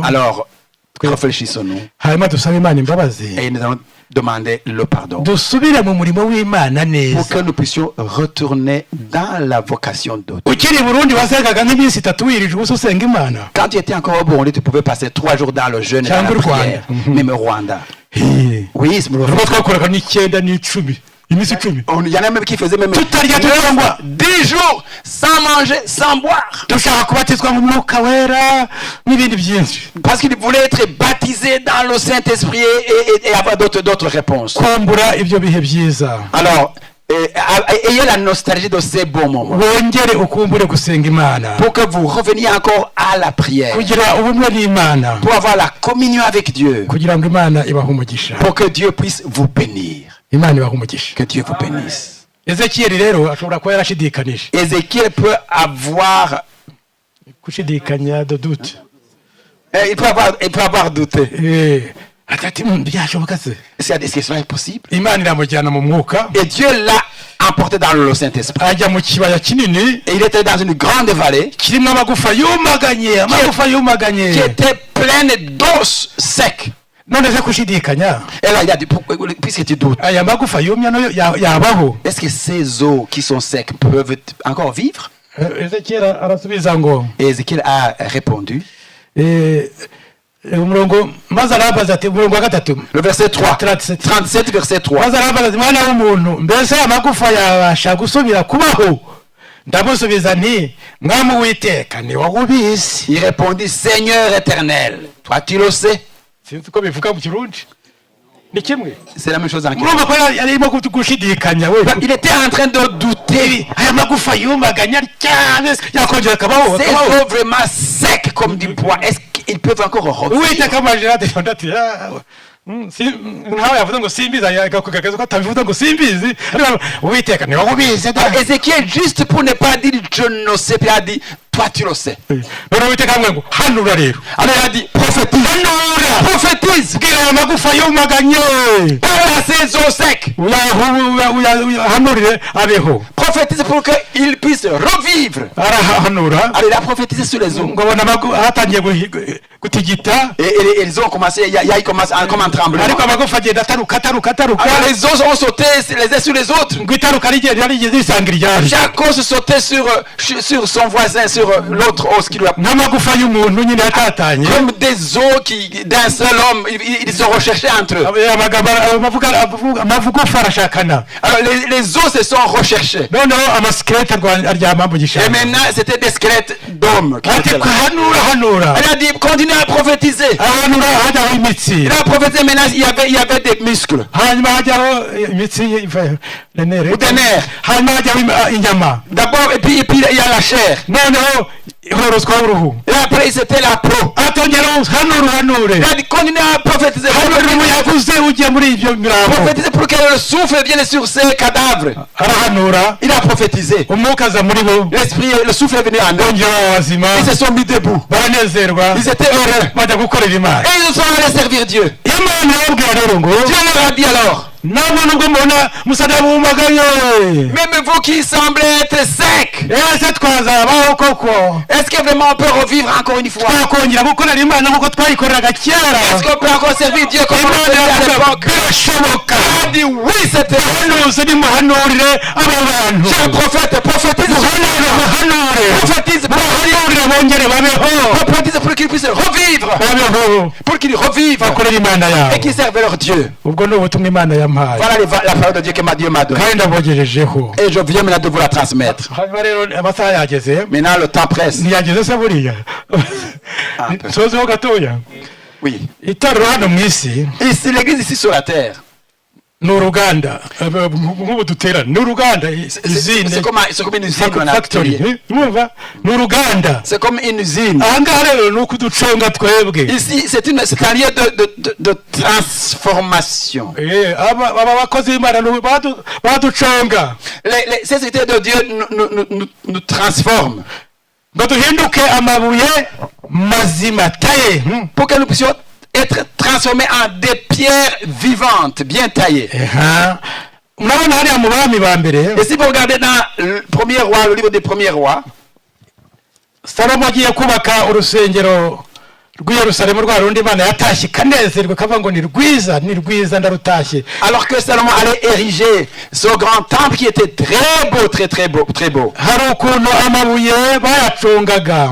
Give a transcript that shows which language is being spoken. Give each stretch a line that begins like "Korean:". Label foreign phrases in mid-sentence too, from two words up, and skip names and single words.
French: Alors, réfléchissons-nous
Kinyarwanda: hanyuma dusabe Imana imbabazi
French: et nous allons demander le pardon
Kinyarwanda: dusubire mu murimo w'Imana
French: pour
Kinyarwanda: neza.
French: que nous puissions retourner dans la vocation d'autres.
Kinyarwanda: Ukiri i Burundi wasengaga nk'iminsi 3 wirije ubusa usenga Imana.
French: Quand tu étais encore au Burundi, tu pouvais passer 3 jours dans le jeûne et dans la prière. Même au Rwanda. Oui, c'est
Kinyarwanda: Rero twakoraga n'icyenda n'icumi iminsi 10.
French: Il y en a même qui faisaient même
Kinyarwanda: Tutarya tutanywa
French: 10 jours sans manger, sans boire.
Kinyarwanda: dushaka kubatizwa mu mwuka wera n'ibindi byinshi.
French: Parce qu'ils voulaient être baptisés dans le Saint-Esprit et avoir d'autres réponses.
Kinyarwanda: Kumbura ibyo bihe byiza.
French: Alors, ayez la nostalgie de ces bons moments.
Kinyarwanda: Wongere ukumbure gusenga Imana.
French: Pour que vous reveniez encore à la prière.
Kinyarwanda: Kugira ubumwe n'Imana.
French: Pour avoir la communion avec Dieu.
Kinyarwanda: Kugira ngo Imana ibahe umugisha.
French: Pour que Dieu puisse vous bénir.
Kinyarwanda: Imana ibahe umugisha.
French: Que Dieu vous bénisse.
Kinyarwanda: Ezekiel rero ashobora kuba yarashidikanije.
French: Ézéchiel peut avoir
Kinyarwanda: Kushidikanya
French: de doute. il peut avoir douté.
Kinyarwanda: ati byashoboka se
French: Est-ce que cela est possible?
Kinyarwanda: imana iramujyana mu mwuka
French: Et Dieu l'a emporté dans le Saint-Esprit.
Kinyarwanda: ajya mu kibaya kinini
French: Et il était dans une grande vallée
Kinyarwanda: kirimo amagufa yumaganye
French: qui était pleine d'os secs.
Kinyarwanda: none se kushidikanya
French: Et là, il a dit, puisque tu doutes,
Kinyarwanda: aya magufa yumye no yabaho
French: est-ce que ces os qui sont secs peuvent encore vivre?
Kinyarwanda: Ezekiel arasubiza ngo
French: Et Ézéchiel a répondu.
Kinyarwanda: umurongo maze arabaza ati umurongo wa gatatu
French: Le verset 3. 37 verset 3.
Kinyarwanda: maze arabaza ati mwana w'umuntu mbese amagufa yabasha gusubira kubaho ndamusubiza nti mwami w'iteka ni wowe ubizi
French: Il répondit, Seigneur éternel, toi tu le sais.
Kinyarwanda: sinzi ko bivuga mu kirundi ni kimwe
French: C'est la même chose en
Kinyarwanda: murumva ko yarimo gushidikanya we
French: Il était en train de douter.
Kinyarwanda: aya magufa yumaganya cyane yakongera akabaho
French: Ces os vraiment secs comme du bois, est-ce qu'ils peuvent encore revivre?
Kinyarwanda: uwiteka amajira ati nkawe yavuze ngo simbizi akakugaragaza ko atabivuze ngo simbizi uwiteka ni wowe ubizi
French: Ézéchiel, juste pour ne pas dire je ne sais pas, il a dit toi tu le sais.
Kinyarwanda: none uwiteka amwe ngo hanura rero
French: Alors il a dit prophétise.
Kinyarwanda: hanura
French: Prophétise.
Kinyarwanda: bwira aya magufa yumaganye
French: Parle à ces os secs.
Kinyarwanda: hanurire abeho
French: Prophétise pour qu'ils puissent revivre.
Kinyarwanda: arahanura
French: Alors il a prophétisé sur les os.
Kinyarwanda: ngo abona hatangiye gutigita
French: Et ils ont commencé, il y a commencé comme un tremblement.
Kinyarwanda: ariko amagufa agenda ataruka
French: Alors les os ont sauté les uns sur les autres.
Kinyarwanda: ngo itaruka rigeze risanga iryari
French: Chaque os sautait sur son voisin, sur l'autre os qui lui a...
Kinyarwanda: n'amagufa y'umuntu nyine yatatanye
French: Comme des os d'un seul homme, ils se recherchaient entre eux.
Kinyarwanda: amagufa arashakana
French: Alors les os se sont recherchés.
Kinyarwanda: noneho amasikirete aryama mu
French: Et
Kinyarwanda: gishanga
French: maintenant, c'était des squelettes d'hommes. qui
Kinyarwanda: ati
French: étaient là.
Kinyarwanda: hanura
French: Elle a dit, continuez à prophétiser.
Kinyarwanda: hanura hajyaho imitsi
French: Il a prophétisé, maintenant, il y avait des muscles.
Kinyarwanda: hanyuma hajyaho imitsi
French: Ou des nerfs.
Kinyarwanda: hanyuma hajyaho inyama
French: D'abord, et puis il y a la chair.
Kinyarwanda: noneho horoswaho uruhu
French: Et après, c'était la peau.
Kinyarwanda: atongera hanure
French: Il a dit, continuez à prophétiser.
Kinyarwanda: hanurira umuyaga uze ujya muri ibyo mirambo
French: Prophétiser pour que le souffle vienne sur ces cadavres.
Kinyarwanda: arahanura
French: Il a prophétisé.
Kinyarwanda: umwuka aza muri bo
French: L'esprit, le souffle est venu en eux.
Kinyarwanda: bongera abazima
French: Ils se sont mis debout.
Kinyarwanda: baranezerwa
French: Ils étaient heureux.
Kinyarwanda: bajya gukorera imana
French: Et ils sont allés servir Dieu.
Kinyarwanda: imana irababwira rero ngo
French: Dieu leur a dit alors,
Kinyarwanda: namwe nubwo mubona musa n'abumagaye
French: même vous qui semblez être secs,
Kinyarwanda: ese twazabaho koko
French: est-ce que vraiment on peut revivre encore une fois?
Kinyarwanda: twakongera gukorera imana nk'uko twayikoreraga kera
French: Est-ce qu'on peut encore servir Dieu comme on le faisait à l'époque?
Kinyarwanda: birashoboka
French: Il a dit oui, c'était
Kinyarwanda: hanuze nimuhanurire aba bantu
French: Dieu prophète, prophétise, prophétise,
Kinyarwanda: muhanurire bongere babeho
French: prophétise pour qu'ils puissent revivre,
Kinyarwanda: babeho
French: pour qu'ils revivent
Kinyarwanda: bakorera imana yabo
French: et qu'ils servent leur Dieu.
Kinyarwanda: ubwo ni ubutumwa imana yampaye
French: Voilà la parole de Dieu que Dieu m'a donnée.
Kinyarwanda: kandi ndabogejejeho
French: Et je viens maintenant de vous la transmettre.
Kinyarwanda: hanyuma rero amasaha yageze
French: Maintenant le temps presse.
Kinyarwanda: ntiyageze se buriya sozeho gatoya
French: Oui.
Kinyarwanda: itorero hano mu isi
French: Ici, l'église ici sur la terre,
Kinyarwanda: ni uruganda nk'ubu duterana ni uruganda izine
French: c'est comme une usine, on a factory atelier.
Kinyarwanda: mwumva ni uruganda
French: C'est comme une usine.
Kinyarwanda: ahangaha rero ni ukuduconga twebwe
French: Ici, c'est un lieu de transformation.
Kinyarwanda: aba bakozi b'imana baduconga
French: Ces entités de Dieu nous transforment
Kinyarwanda: ngo duhinduke amabuye mazima taye
French: pour que nous puissions être transformés en des pierres vivantes, bien taillées.
Kinyarwanda: murabona hariya mu bami ba mbere
French: Et si vous regardez dans le premier roi, le livre des premiers rois,
Kinyarwanda: salomo agiye kubaka urusengero rw'i Yerusalemu rwa rundi imana yatashye ikanezerwa ikavuga ngo ni rwiza ndarutashye.
French: Alors que Salomon allait ériger ce grand temple qui était très beau, très beau.
Kinyarwanda: hari ukuntu amabuye bayacungaga,